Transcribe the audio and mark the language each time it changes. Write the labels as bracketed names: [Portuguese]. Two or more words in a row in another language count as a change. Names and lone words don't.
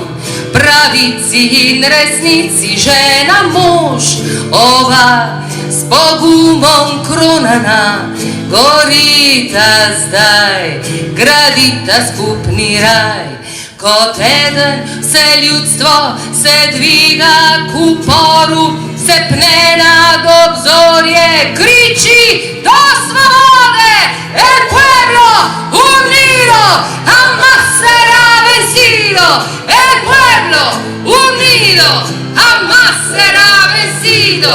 [Slovenian] Pravici in resnici žena mož, ova s pogumom kronana, gorita zdaj, gradita skupni raj. Kot eden vse ljudstvo se dviga k uporu, se pne nad obzorje, kriči do svobode, [Spanish] el pueblo unido jamás será vencido, el pueblo unido jamás será vencido.